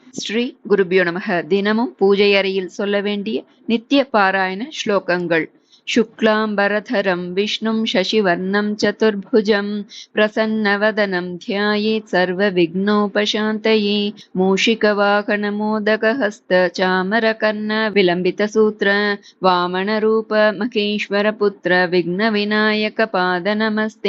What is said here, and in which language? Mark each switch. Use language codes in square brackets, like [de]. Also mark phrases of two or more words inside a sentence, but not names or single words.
[sa] श्री गुरुभ्यो नमः. [ta] தினமும் பூஜை அறையில் சொல்ல வேண்டிய நித்திய பாராயண ஸ்லோகங்கள். [sa] शुक्लाम्बरधरं विष्णुं शशिवर्णं चतुर्भुजं प्रसन्नवदनं ध्यायेत् सर्वविघ्नोपशान्तये। मूषिकवाहनमोदकहस्त चामरकर्णविलम्बितसूत्र वामनरूप महेश्वरपुत्र विघ्नविनायकपादनमस्ते।